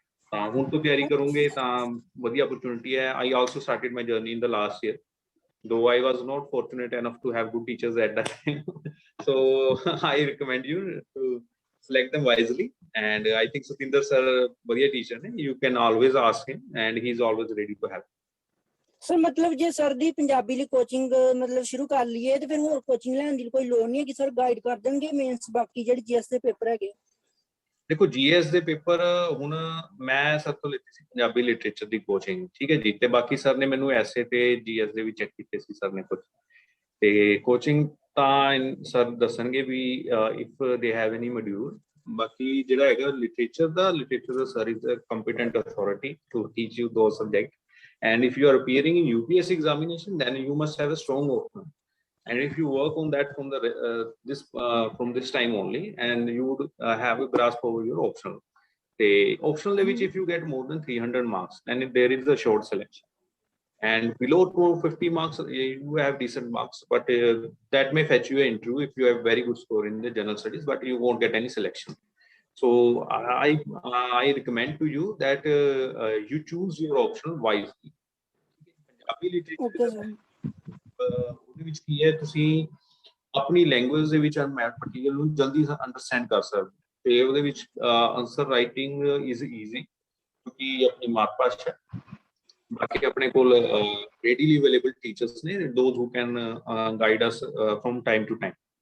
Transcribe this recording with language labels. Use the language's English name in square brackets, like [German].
[Punjabi] ਤਾਂ ਹੁਣ ਤੋਂ ਤਿਆਰੀ ਕਰੋਗੇ ਤਾਂ ਵਧੀਆ opportunity ਹੈ। [English] I also started my journey in the last year, though I was not fortunate enough to have good teachers at that time. So I recommend you to select them wisely, and I think Satinder sir [Punjabi] ਵਧੀਆ teacher ਨੇ, [English] you can always ask him and he is always ready to help. [Punjabi] Sir ਮਤਲਬ ਜੇ sir ਦੀ ਪੰਜਾਬੀ ਲਈ coaching ਮਤਲਬ ਸ਼ੁਰੂ ਕਰ ਲਈਏ ਤੇ ਫਿਰ ਹੋਰ ਕੋਚਿੰਗ ਲੈਣ ਦੀ ਕੋਈ ਲੋੜ ਨਹੀਂ ਹੈ ਕਿ ਸਰ ਗਾਈਡ ਕਰ ਦੇਣਗੇ ਮੇਨਸ ਬਾਕੀ ਜਿਹੜੇ GS ਦੇ ਪੇਪਰ ਹੈਗੇ? ਦੇਖੋ GS ਦੇ ਪੇਪਰ ਹੁਣ ਮੈਂ ਸਰ ਤੋਂ ਲਿੱਤੀ ਸੀ ਪੰਜਾਬੀ ਲਿਟਰੇਚਰ ਦੀ ਕੋਚਿੰਗ, ਠੀਕ ਹੈ ਜੀ, ਤੇ ਬਾਕੀ ਸਰ ਨੇ ਮੈਨੂੰ ਐਸੇ ਤੇ GS ਦੇ ਵੀ ਚੈੱਕ ਕੀਤੇ ਸੀ ਸਰ ਨੇ ਕੁਝ, ਤੇ ਕੋਚਿੰਗ ਤਾਂ ਸਰ ਦੱਸਣਗੇ ਵੀ [English] If they have any module. [Punjabi] ਬਾਕੀ ਜਿਹੜਾ ਹੈਗਾ literature ਦਾ [English] Sir is a competent authority to teach you those subject, and if you are appearing in UPSC examination, then you must have a strong option, and if you work on that from this time only, and you would have a grasp over your optional. The optional which if you get more than 300 marks, then there is a short selection, and below 250 marks you have decent marks, but that may fetch you an interview if you have very good score in the general studies, but you won't get any selection. So I recommend to you that you choose your option wisely. [Punjabi] Punjabi literature ਉਹਦੇ ਵਿੱਚ ਕੀ ਹੈ, ਤੁਸੀਂ ਆਪਣੀ language ਦੇ ਵਿੱਚ material ਨੂੰ ਜਲਦੀ understand ਕਰ ਸਕਦੇ, ਤੇ ਉਹਦੇ ਵਿੱਚ ਆਨਸਰ ਰਾਈਟਿੰਗ ਇਜ਼ ਈਜ਼ੀ ਕਿਉਂਕਿ ਆਪਣੀ ਮਾਤ ਭਾਸ਼ਾ। ਬਾਕੀ ਆਪਣੇ ਕੋਲ [English] Readily available teachers ਨੇ, those who can guide us from time to time.